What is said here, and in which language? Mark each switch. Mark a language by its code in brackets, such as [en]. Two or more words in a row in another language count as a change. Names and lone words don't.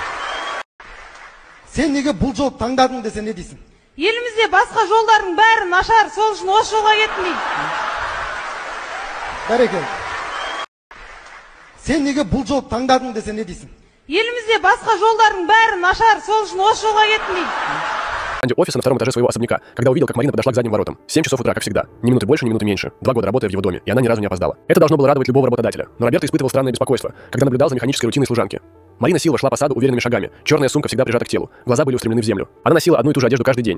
[kk] Сен неге бұл жол таңдадың десе не дейсің? Елімізде басқа жолдардың бәрі нашар, сол үшін осы жолға кеттім дейді. Бәрекелді. Сен неге бұл жол таңдадың десе не дейсің? Елімізде басқа жолдардың бәрі нашар, сол үшін осы жолға кеттім дейді. [ru] Офиса на втором этаже своего особняка, когда увидел, как Марина подошла к задним воротам. 7 часов утра, как всегда. Ни минуты больше, ни минуты меньше. 2 года работая в его доме, и она ни разу не опоздала. Это должно было радовать любого работодателя. Но Роберто испытывал странное беспокойство, когда наблюдал за механической рутиной служанки. Марина Силва шла по саду уверенными шагами. Черная сумка всегда прижата к телу. Глаза были устремлены в землю. Она носила одну и ту же одежду каждый день.